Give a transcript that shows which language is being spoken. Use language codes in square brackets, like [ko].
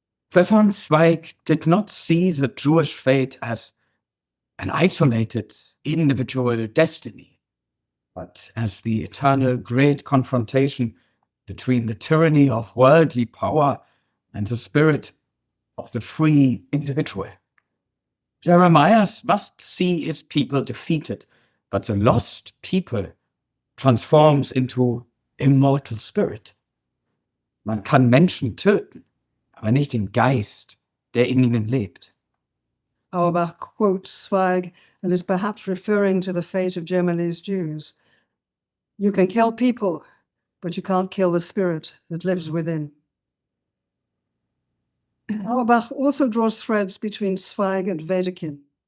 [en] Stefan Zweig did not see the Jewish fate as an isolated individual destiny, but as the eternal great confrontation between the tyranny of worldly power and the spirit of the free individual. Jeremias must see his people defeated, but the lost people transforms into immortal spirit. [de] Man kann Menschen töten, aber nicht den Geist, der in ihnen lebt. [en] Auerbach quotes Zweig and is perhaps referring to the fate of Germany's Jews. You can kill people, but you can't kill the spirit that lives within. Auerbach also draws threads between Zweig and Wedekind.